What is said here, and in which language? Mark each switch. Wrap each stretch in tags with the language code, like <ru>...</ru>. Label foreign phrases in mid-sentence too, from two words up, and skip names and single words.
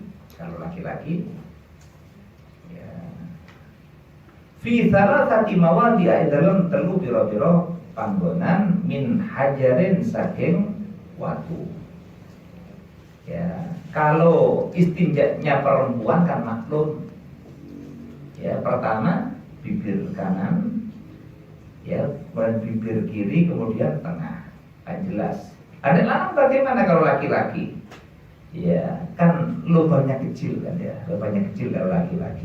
<id>Kalau laki-laki,</id> <jv>ya,</jv> <ar>في ثلاثة مواضع,</ar> <jv>dalam telu pira-pira panggonan</jv> <ar>من حجر</ar> <jv>saking watu.</jv> <id>Ya, kalau istinjanya perempuan kan maklum, Ya, pertama bibir kanan, ya, kemudian bibir kiri, kemudian tengah. Kan jelas. Ada lanang bagaimana kalau laki-laki? Ya, kan lubangnya kecil kan ya, lubangnya kecil kalau laki-laki.</id>